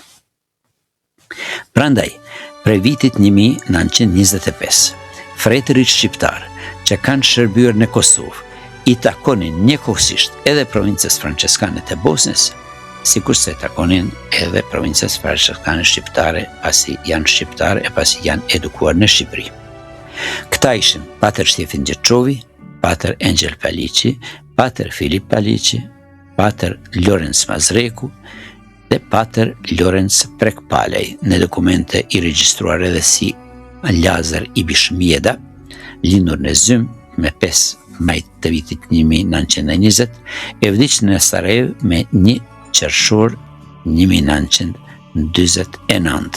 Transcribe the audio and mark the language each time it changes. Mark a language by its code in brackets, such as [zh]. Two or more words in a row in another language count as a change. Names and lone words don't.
[sq] Prandaj, prej vitit 1925, fretërit shqiptar që kanë shërbyer në Kosovë i takonin njëkohësisht edhe provincës franceskane të Bosnjës, sikurse takonin edhe provincës franceskane shqiptare pasi janë shqiptar e pasi janë edukuar në Shqipëri. Këta ishin Pater Shtjefin Gjeçovi, Pater Engjel Paliqi, Pater Filip Paliqi, Pater Lorenz Mazreku dhe Pater Lorenz Prekpalej, në dokumente i regjistruar edhe si Lazar Ibish Mjeda, lindur në Zym me 5 maj të vitit 1920, e vdiq në Sarajevo me 1 qershor 1949.